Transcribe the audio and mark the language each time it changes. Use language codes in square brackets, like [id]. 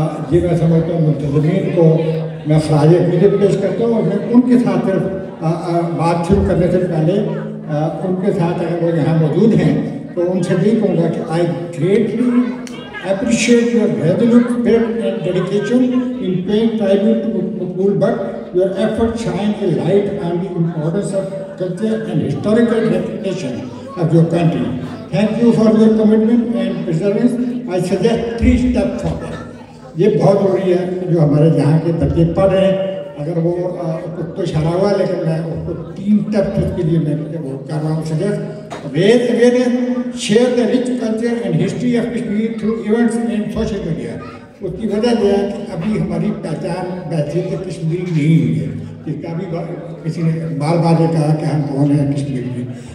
[ur] یہ میں سمجھتا ہوں منتظمین کو میں خراج عقیدت پیش کرتا ہوں اور میں ان کے ساتھ صرف بات شروع کرنے سے پہلے ان کے ساتھ اگر وہ یہاں موجود ہیں تو ان سے بھی کہوں گا کہ [en] I greatly appreciate your resolute spirit and dedication in paying tribute to Makbul Butt. Your efforts shine a light on the importance of culture and historical reputation of your country. Thank you for your commitment and perseverance. I suggest 3 steps forward. [ur] یہ بہت ضروری ہے جو ہمارے یہاں کے بچے پڑھ رہے ہیں اگر وہ کچھ تو اشارہ ہوا لیکن میں اس کو 3 اسٹیپس اس کے لیے میں وہ کر رہا ہوں [en] Suggest raise awareness share the rich culture and history of Kashmir through events and social media. [ur] اس کی وجہ یہ ہے کہ ابھی ہماری پہچان بحثیت کشمیری نہیں ہوئی ہے جس کا بھی کسی نے بار بار یہ کہا کہ ہم کون ہیں کشمیر میں.